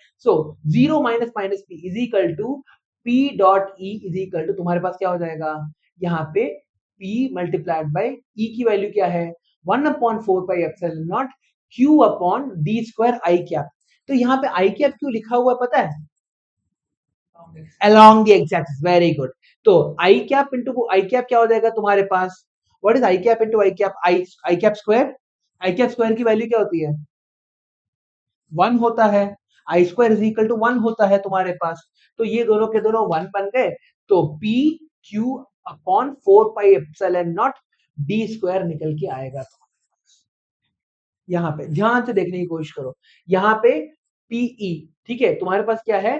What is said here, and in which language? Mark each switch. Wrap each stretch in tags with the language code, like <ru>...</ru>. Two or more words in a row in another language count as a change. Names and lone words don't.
<en>So zero minus minus p is equal to p dot e is equal to</en> <hi>तुम्हारे पास क्या हो जाएगा? यहाँ पे</hi> <en>p multiplied by e</en> <hi>की वैल्यू क्या है?</hi> <en>1/4 pi epsilon naught q upon d square i cap.</en> <hi>तो यहाँ पे</hi> <en>i cap</en> <hi>क्यों लिखा हुआ है पता है?</hi> <en>along the x axis, very good।</en> <hi>तो</hi> <en>i cap into i cap</en> <hi>क्या हो जाएगा तुम्हारे पास?</hi> <en>What is i cap into i cap? i cap square. i cap square</en> <hi>की वैल्यू क्या होती है? 1 होता है।</hi> <en>i square is equal to 1</en> <hi>होता है तुम्हारे पास। तो ये दोनों के दोनों 1 बन गए।</hi> <en>तो p q upon 4 pi epsilon naught d square</en> <hi>निकल के आएगा तुम्हारे पास। यहाँ पे ध्यान से देखने की कोशिश करो। यहाँ पे पीई, ठीक है, तुम्हारे पास क्या है?</hi>